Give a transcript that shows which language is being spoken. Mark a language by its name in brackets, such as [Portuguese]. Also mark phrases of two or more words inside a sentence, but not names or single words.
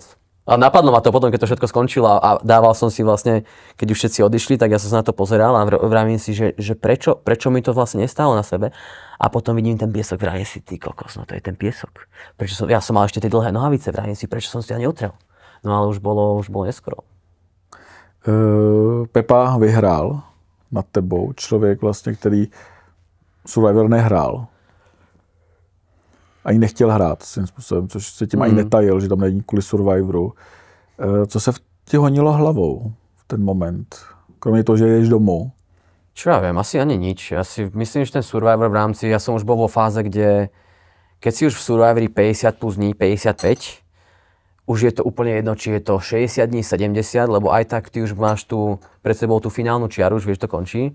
[Slovak] A napadlo ma to potom, keď to všetko skončilo a dával som si vlastne, keď už všetci odišli, tak ja som sa na to pozeral a vravím si, že prečo mi to vlastne nestálo na sebe. A potom vidím ten piesok, vravím si, ty kokos, no to je ten piesok. Ja som mal ešte tie dlhé nohavice, vravím si, prečo som si to neutrel. No ale už bolo neskoro. [Czech] Pepa vyhrál nad tebou, člověk vlastně, který Survivor nehrál. Ani nechtěl hrát svým způsobem, což se tím ani netajil, že tam není kvůli Survivoru. Co se ti honilo hlavou v ten moment? Kromě toho, že jdeš domů. [Slovak] Čo ja viem, asi ani nič. Ja si myslím, že ten Survivor v rámci, ja som už bol vo fáze, kde keď si už v Survivori 50 plus dní, 55, už je to úplne jedno, či je to 60 dní, 70, lebo aj tak ty už máš pred sebou tú finálnu čiaru, už vieš, to končí.